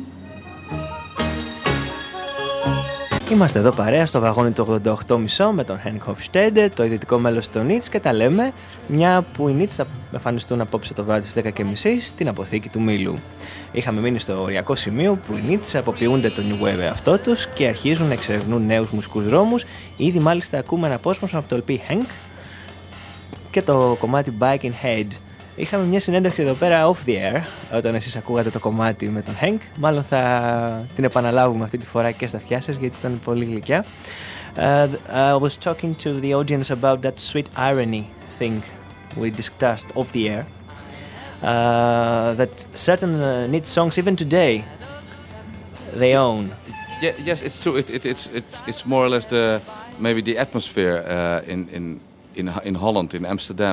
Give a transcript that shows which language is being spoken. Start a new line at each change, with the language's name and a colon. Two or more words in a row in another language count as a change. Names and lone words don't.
Greek: Είμαστε εδώ παρέα στο βαγόνι του 88,5 με τον HENK HOFSTEDE, το ιδρυτικό μέλος των Nits, και τα λέμε μια που οι Nits θα εμφανιστούν απόψε το βράδυ στις 10:30 στην αποθήκη του Μήλου. Είχαμε μείνει στο οριακό σημείο που οι Nits αποποιούνται το
English: New Wave
Greek: εαυτό τους και αρχίζουν να εξερευνούν νέους μουσικούς δρόμους. Ήδη μάλιστα ακούμε ένα απόσπασμα από το LP Henk και το κομμάτι Bike in Head. Είχαμε μια συνέντευξη εδώ πέρα
English: off the air
Greek: όταν εσείς ακούγατε το κομμάτι με τον Henk. Μάλλον θα την επαναλάβουμε αυτή τη φορά και στα αυτιά σας γιατί ήταν πολύ γλυκιά.
English: I was talking to the audience about that sweet irony thing we discussed off the air. That certain Nits songs even today they own. Yeah, yes, it's true. It's more or less maybe the atmosphere in Holland, in Amsterdam.